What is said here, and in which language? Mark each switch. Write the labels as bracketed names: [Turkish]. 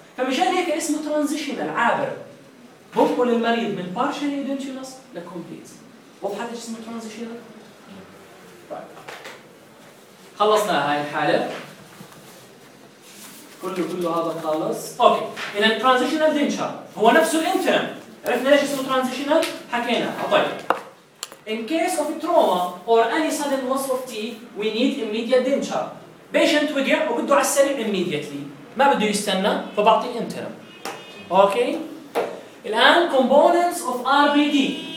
[Arabic] فمشان هيك اسمه ترانزيشن العابر، بنقل المريض من [English] partially edentulous [Arabic] لكمبليت. وضحت ايش اسمه ترانزيشن؟ خلصنا هاي الحاله كله هذا خالص. اوكي، اذا الترانزيشنال دينشر هو نفسه الانترم، عرفنا ليش اسمه ترانزيشنال؟ حكينا. طيب [English] in case of trauma or any sudden loss of teeth we need immediate denture. [Arabic] patient وقع وبده على السريع immediately، ما بده يستنى، فبعطي interim. اوكي، الان [English] components of RBD.